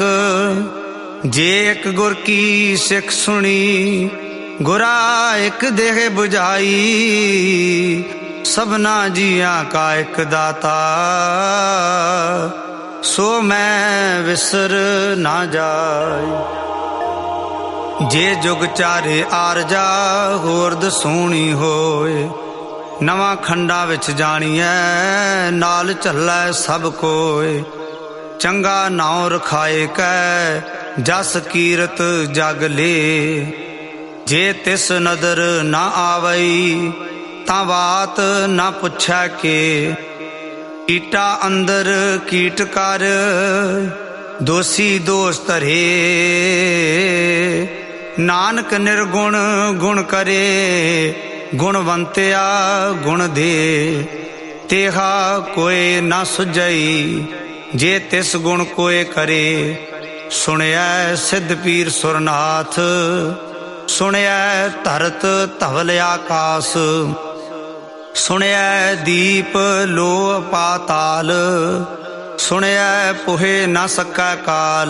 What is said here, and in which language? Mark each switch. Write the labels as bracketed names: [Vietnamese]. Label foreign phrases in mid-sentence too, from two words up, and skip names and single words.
[Punjabi] ਜੇ ਇਕ ਗੁਰ ਕੀ ਸਿਖ ਸੁਣੀ। ਗੁਰਾ ਇਕ ਦੇਹਿ ਬੁਝਾਈ ਸਭਨਾ ਜੀਆ ਕਾ ਇਕੁ ਦਾਤਾ। ਸੋ ਮੈ ਵਿਸਰਿ ਨਾ ਜਾਈ। ਜੇ ਜੁਗ ਚਾਰੇ ਆਰਜਾ ਹੋਰ ਦਸੂਣੀ ਹੋਇ, ਨਵਾ ਖੰਡਾ ਵਿਚਿ ਜਾਣੀਐ ਨਾਲਿ ਝਲੈ ਸਭੁ ਕੋਇ। ਚੰਗਾ ਨਾਉ ਰਖਾਇ ਕੈ ਜਸੁ ਕੀਰਤਿ ਜਗਿ ਲੇਇ, ਜੇ ਤਿਸੁ ਨਦਰਿ ਨਾ ਆਵਈ ਤਾ ਵਾਤ ਨਾ ਪੁਛੈ ਕੇ। ਕੀਟਾ ਅੰਦਰਿ ਕੀਟੁ ਕਰਿ ਦੋਸੀ ਦੋਸੁ ਧਰੇ, ਨਾਨਕ ਨਿਰਗੁਣਿ ਗੁਣੁ ਕਰੇ ਗੁਣਵੰਤਿਆ ਗੁਣੁ ਦੇ। ਤੇਹਾ ਕੋਇ ਨਾ ਸੁਝਈ ਜਿ ਤਿਸੁ ਗੁਣੁ ਕੋਇ ਕਰੇ। ਸੁਣਿਐ ਸਿਧ ਪੀਰ ਸੁਰਿ ਨਾਥ, ਸੁਣਿਐ ਧਰਤਿ ਧਵਲ ਆਕਾਸ। ਸੁਣਿਐ ਦੀਪ ਲੋਅ ਪਾਤਾਲ, ਸੁਣਿਐ ਪੋਹਿ ਨ ਸਕੈ ਕਾਲੁ।